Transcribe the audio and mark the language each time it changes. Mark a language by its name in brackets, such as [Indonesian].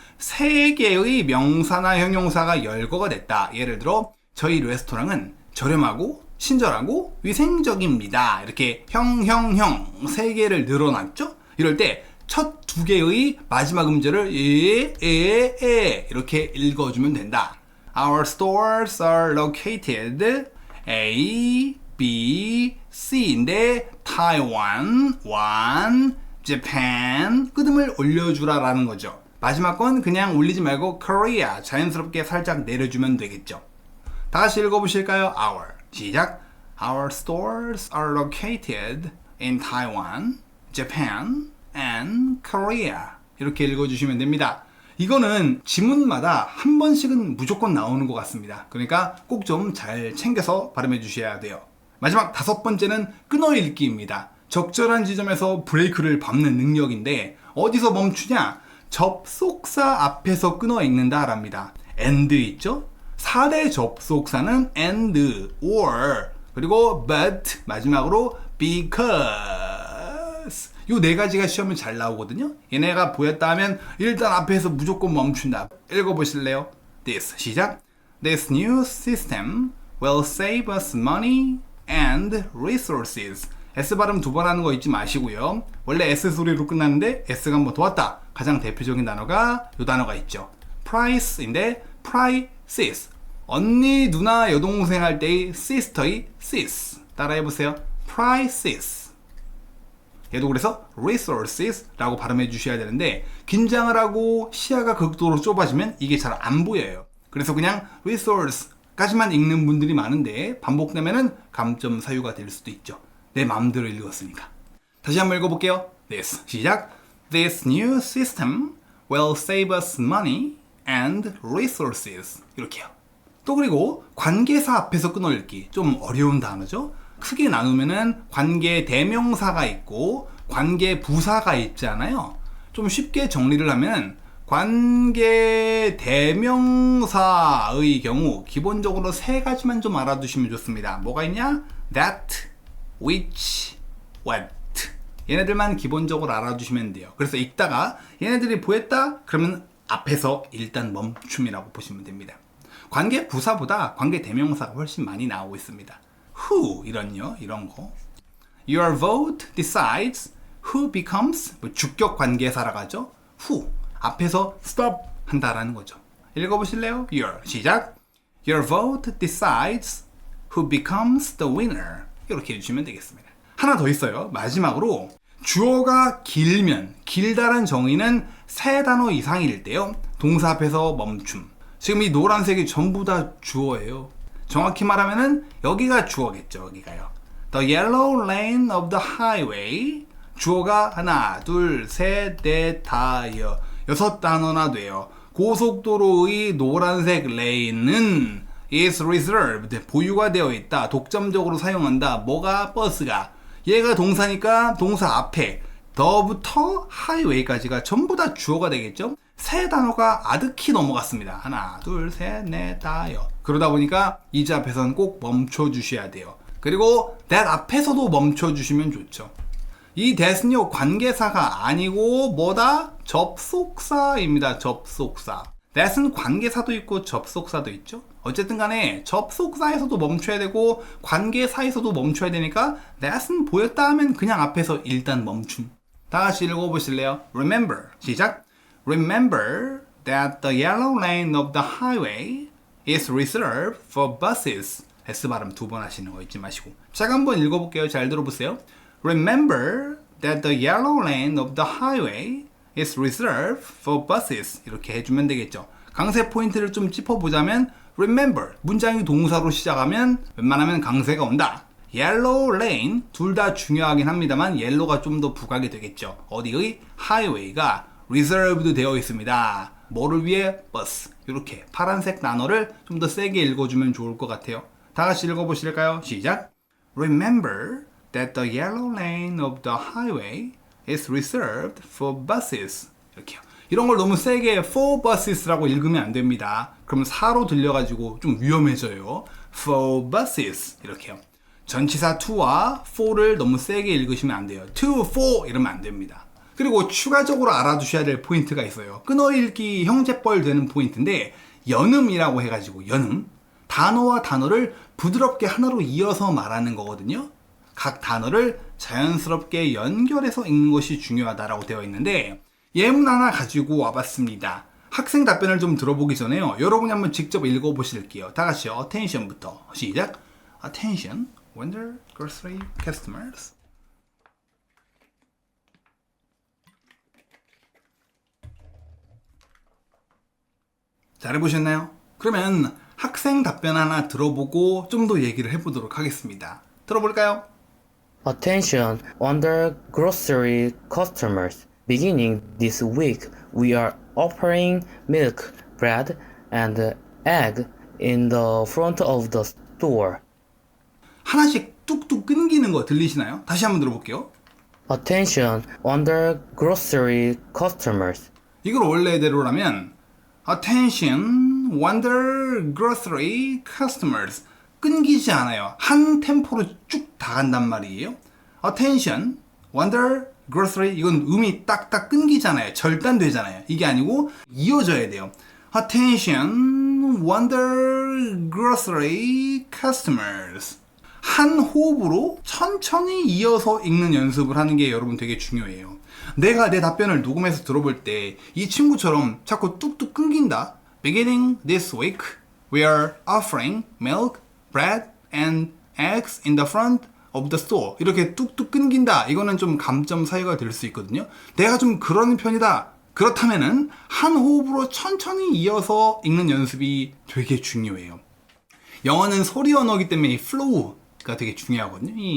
[Korean] 세 개의 명사나 형용사가 열거가 됐다. 예를 들어 저희 레스토랑은 저렴하고 친절하고 위생적입니다. 이렇게 형 세 개를 늘어났죠? 이럴 때 첫 두 개의 마지막 음절을 이렇게 읽어주면 된다. [English] Our stores are located A, B, C인데 Taiwan, One, Japan [Korean] 끄듬을 올려주라라는 거죠. 마지막 건 그냥 올리지 말고 Korea 자연스럽게 살짝 내려주면 되겠죠. 다시 읽어보실까요? Our 시작. [English] Our stores are located in Taiwan, Japan, and Korea. [Korean] 이렇게 읽어주시면 됩니다. 이거는 지문마다 한 번씩은 무조건 나오는 것 같습니다. 그러니까 꼭 좀 잘 챙겨서 발음해 주셔야 돼요. 마지막 다섯 번째는 끊어 읽기입니다. 적절한 지점에서 브레이크를 밟는 능력인데 어디서 멈추냐? 접속사 앞에서 끊어 읽는다 랍니다. and 있죠? 4대 접속사는 and, or, 그리고 but, 마지막으로 because. 요 네 가지가 시험에 잘 나오거든요. 얘네가 보였다 하면 일단 앞에서 무조건 멈춘다. 읽어보실래요? [English] This, [Korean] 시작. [English] This new system will save us money and resources. [Korean] S 발음 두 번 하는 거 잊지 마시고요. 원래 S 소리로 끝났는데 S가 한 번 더 왔다. 가장 대표적인 단어가 요 단어가 있죠. [English] price인데 prices. [Korean] 언니, 누나, 여동생 할 때의 sister의 sis. 따라해보세요. prices. 얘도 그래서 resources라고 발음해 주셔야 되는데 긴장을 하고 시야가 극도로 좁아지면 이게 잘 안 보여요. 그래서 그냥 resource까지만 읽는 분들이 많은데 반복되면은 감점 사유가 될 수도 있죠. 내 마음대로 읽었으니까. 다시 한번 읽어볼게요. [English] This [Korean] 시작. [English] This new system will save us money and resources. [Korean] 이렇게요. 또 그리고 관계사 앞에서 끊어 읽기 좀 어려운 단어죠. 크게 나누면은 관계 대명사가 있고 관계 부사가 있잖아요. 좀 쉽게 정리를 하면 관계 대명사의 경우 기본적으로 세 가지만 좀 알아두시면 좋습니다. [English] 뭐가 있냐? That, which, what. [Korean] 얘네들만 기본적으로 알아두시면 돼요. 그래서 읽다가 얘네들이 보였다? 그러면 앞에서 일단 멈춤이라고 보시면 됩니다. 관계 부사보다 관계 대명사가 훨씬 많이 나오고 있습니다. Who 이런 거. [English] Your vote decides who becomes [Korean] 주격 관계사라고 하죠. Who 앞에서 stop 한다라는 거죠. 읽어보실래요? [English] Your [Korean] 시작. [English] Your vote decides who becomes the winner. [Korean] 이렇게 해주시면 되겠습니다. 하나 더 있어요. 마지막으로 주어가 길면 길다란 정의는 세 단어 이상일 때요. 동사 앞에서 멈춤. 지금 이 노란색이 전부 다 주어예요. 정확히 말하면은 여기가 주어겠죠. 여기가요. [English] The yellow lane of the highway. [Korean] 주어가 하나, 둘, 셋, 넷, 다여. 6단어나 돼요. 고속도로의 노란색 레인은 [English] is reserved. [Korean] 보유가 되어 있다. 독점적으로 사용한다. 뭐가? 버스가. 얘가 동사니까 동사 앞에 더부터 highway까지가 전부 다 주어가 되겠죠. 세 단어가 아득히 넘어갔습니다. 하나, 둘, 셋, 넷, 다여. 그러다 보니까 이자 앞에서는 꼭 멈춰 주셔야 돼요. 그리고 that 앞에서도 멈춰 주시면 좋죠. 이 that은요 관계사가 아니고 뭐다? 접속사입니다. 접속사. that은 관계사도 있고 접속사도 있죠. 어쨌든 간에 접속사에서도 멈춰야 되고 관계사에서도 멈춰야 되니까 that은 보였다 하면 그냥 앞에서 일단 멈춤. 다시 읽어보실래요? [English] Remember [Korean] 시작. [English] Remember that the yellow lane of the highway is reserved for buses. [Korean] S 발음 두 번 하시는 거 잊지 마시고. 제가 한번 읽어볼게요. 잘 들어보세요. [English] Remember that the yellow lane of the highway is reserved for buses. [Korean] 이렇게 해주면 되겠죠. 강세 포인트를 좀 짚어보자면 Remember 문장이 동사로 시작하면 웬만하면 강세가 온다. [English] Yellow lane [Korean] 둘 다 중요하긴 합니다만 yellow가 좀 더 부각이 되겠죠. 어디의? highway가 reserved 되어 있습니다. 뭐를 위해? 버스. 이렇게 파란색 단어를 좀 더 세게 읽어주면 좋을 것 같아요. 다 같이 읽어보실까요? 시작. [English] Remember that the yellow lane of the highway is reserved for buses. [Korean] 이렇게요. 이런 걸 너무 세게 [English] for buses [Korean] 라고 읽으면 안 됩니다. 그러면 사로 들려가지고 좀 위험해져요. [English] For buses. [Korean] 이렇게요. 전치사 to와 for를 너무 세게 읽으시면 안 돼요. [English] to, for [Korean] 이러면 안 됩니다. 그리고 추가적으로 알아두셔야 될 포인트가 있어요. 끊어읽기 형제뻘 되는 포인트인데 연음이라고 해가지고 연음, 단어와 단어를 부드럽게 하나로 이어서 말하는 거거든요. 각 단어를 자연스럽게 연결해서 읽는 것이 중요하다라고 되어 있는데 예문 하나 가지고 와봤습니다. 학생 답변을 좀 들어보기 전에요. 여러분이 한번 직접 읽어보실게요. 다 같이 attention부터 시작. [English] Attention, Wonder Grocery Customers. [Korean] 잘해보셨나요? 그러면 학생 답변 하나 들어보고 좀 더 얘기를 해보도록 하겠습니다. 들어볼까요? [English] Attention, Wonder Grocery customers. Beginning this week, we are offering milk, bread, and egg in the front of the store. [Korean] 하나씩 뚝뚝 끊기는 거 들리시나요? 다시 한번 들어볼게요. [English] Attention, Wonder Grocery customers. [Korean] 이걸 원래대로라면 [English] Attention, Wonder Grocery Customers. [Korean] 끊기지 않아요. 한 템포로 쭉 다 간단 말이에요. [English] Attention, Wonder Grocery. [Korean] 이건 음이 딱딱 끊기잖아요. 절단되잖아요. 이게 아니고 이어져야 돼요. [English] Attention, Wonder Grocery Customers. [Korean] 한 호흡으로 천천히 이어서 읽는 연습을 하는 게 여러분 되게 중요해요. 내가 내 답변을 녹음해서 들어볼 때 이 친구처럼 자꾸 뚝뚝 끊긴다. [English] Beginning this week, we are offering milk, bread, and eggs in the front of the store. [Korean] 이렇게 뚝뚝 끊긴다. 이거는 좀 감점 사유가 될 수 있거든요. 내가 좀 그런 편이다. 그렇다면은 한 호흡으로 천천히 이어서 읽는 연습이 되게 중요해요. 영어는 소리 언어이기 때문에 이 flow가 되게 중요하거든요.